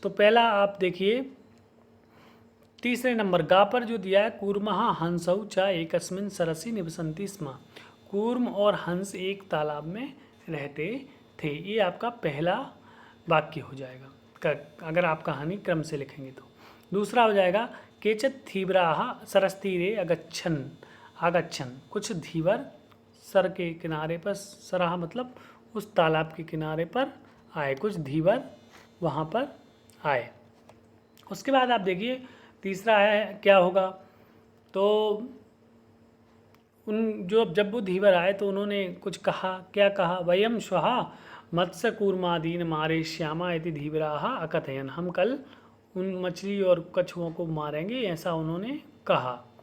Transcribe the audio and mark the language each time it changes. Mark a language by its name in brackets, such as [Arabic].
[Hindi] तो पहला आप देखिए तीसरे नंबर गा पर जो दिया है [Sanskrit] कूर्मः हंसौ च एकस्मिन् सरसि निवसन्ति स्म। [Hindi] कूर्म और हंस एक तालाब में रहते थे। ये आपका पहला वाक्य हो जाएगा अगर आप कहानी क्रम से लिखेंगे तो। दूसरा हो जाएगा [Sanskrit] केचित् धीवराः सरस्तीरे आगच्छन्। [Hindi] कुछ धीवर सर के किनारे पर, सराह मतलब उस तालाब के किनारे पर आए, कुछ धीवर वहाँ पर आए। उसके बाद आप देखिए तीसरा है क्या होगा, तो जब वो धीवर आए तो उन्होंने कुछ कहा। क्या कहा, [Sanskrit] वयम श्वः मत्स्य कूर्मादीन मारयिष्यामः इति धीवराः अकथयन्। [Hindi] हम कल उन मछली और कछुओं को मारेंगे, ऐसा उन्होंने कहा।